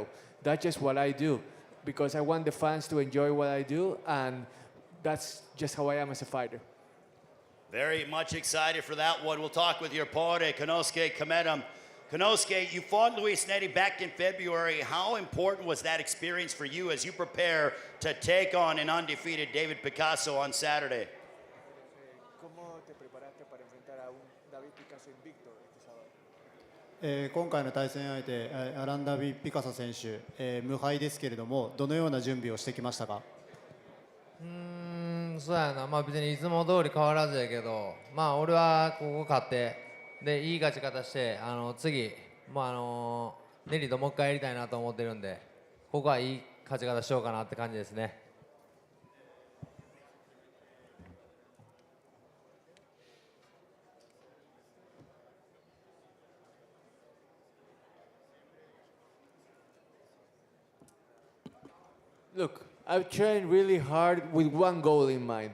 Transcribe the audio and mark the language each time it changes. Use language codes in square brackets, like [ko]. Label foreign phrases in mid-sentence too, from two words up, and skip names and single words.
[en] That's just what I do, because I want the fans to enjoy what I do, and that's just how I am as a fighter. Very much excited for that one. We'll talk with your opponent, Kyonosuke Kameda. Kyonosuke, you fought Luis Netti back in February. How important was that experience for you as you prepare to take on an undefeated David Picasso on Saturday? [es] ¿Cómo te preparaste para enfrentar a un David Picasso invicto este sábado? [ja] 今回の対戦相手、アランダビ・ピカソ選手、無敗ですけれども、どのような準備をしてきましたか？そうやな、まあ別にいつも通り変わらずやけど、まあ俺はここ勝って、でいい勝ち方して、次、ネリともう一回やりたいなと思ってるんで、ここはいい勝ち方しようかなって感じですね。 [en] Look, I've trained really hard with one goal in mind.